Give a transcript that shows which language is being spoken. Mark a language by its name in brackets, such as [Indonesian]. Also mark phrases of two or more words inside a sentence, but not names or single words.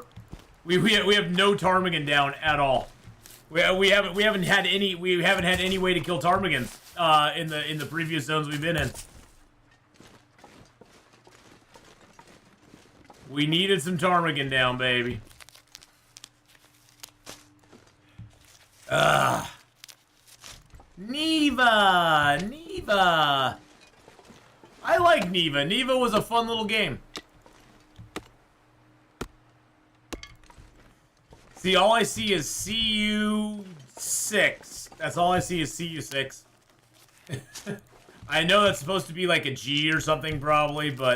[English] We have no ptarmigan down at all. We haven't had any way to kill ptarmigans in the previous zones we've been in. We needed some ptarmigan down, baby. Neva! Neva! I like Neva. Neva was a fun little game. See, all I see is CU6. That's all I see is CU6. I know that's supposed to be like a G or something, probably, but...